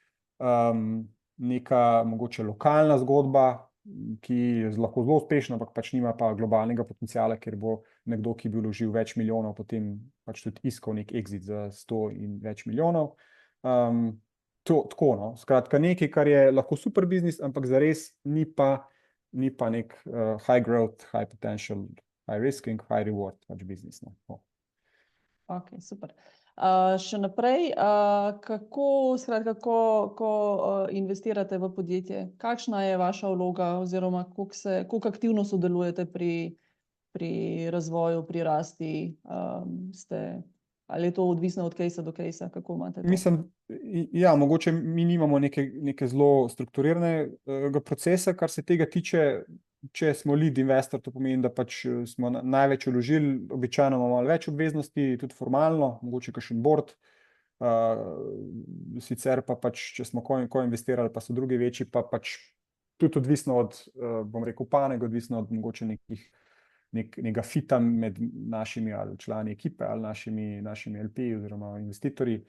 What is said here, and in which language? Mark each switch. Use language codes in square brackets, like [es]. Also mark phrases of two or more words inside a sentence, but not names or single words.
[sl] Neka mogoče lokalna zgodba, ki je lahko zelo uspešna, ampak pač nima pa globalnega potenciala, ker bo nekdo, ki bi vložil več milijonov, potem pač tudi iskal nek exit za 100 in več milijonov. Tako, no. Skratka, nekaj, kar je lahko super biznis, ampak zares ni pa nek [en] high growth, high potential, high risking, high reward [sl] pač biznis. No. Ok, super. Še naprej, skratka, ko investirate v podjetje, kakšna je vaša vloga oziroma koliko aktivno sodelujete pri razvoju, pri rasti, ali je to odvisno od case do case, kako imate to? Mislim, ja, mogoče mi nimamo neke zelo strukturiranega procesa, kar se tega tiče. Če smo [en] lead investor, [sl] to pomeni, da pač smo največ vložili, običajno imamo malo več obveznosti, tudi formalno, mogoče kakšen board. Sicer pa pač, če smo ko investirali, pa so drugi večji, pa pač tudi odvisno od, bom rekel, panog, odvisno od mogoče nekega fita med našimi ali člani ekipe ali našimi LP oziroma investitorji.